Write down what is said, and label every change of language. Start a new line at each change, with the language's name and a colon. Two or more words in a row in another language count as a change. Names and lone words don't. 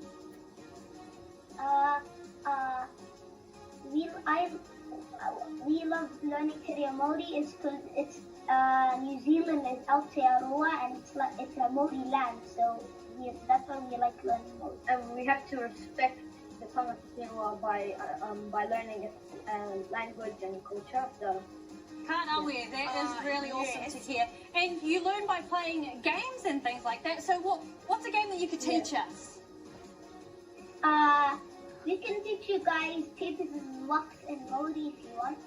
English: We love learning Te Reo Māori is because it's New Zealand is Aotearoa, and it's a Māori land, so that's why we like learning Māori. And we have to respect the
Māori: tangata whenua
English: by learning its language and culture. So Can't aware. That is really awesome to hear. And you learn by playing games and things like that. So what's a game that you could teach us? we can teach you guys papers and rocks and Māori if you want.